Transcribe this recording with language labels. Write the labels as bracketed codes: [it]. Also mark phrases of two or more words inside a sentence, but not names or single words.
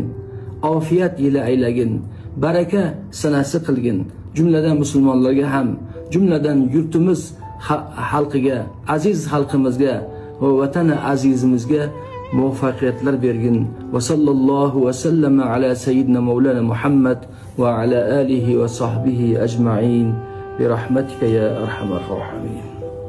[uz] Ofiyat yili aylagin. Baraka sanasi qilgin. Jumladan musulmonlarga ham, jumladan yurtimiz xalqiga, aziz xalqimizga va vatani azizimizga muvaffaqiyatlar bergin. [ar] وصلى الله وسلم على سيدنا مولانا محمد وعلى آله وصحبه أجمعين برحمتك يا أرحم الراحمين.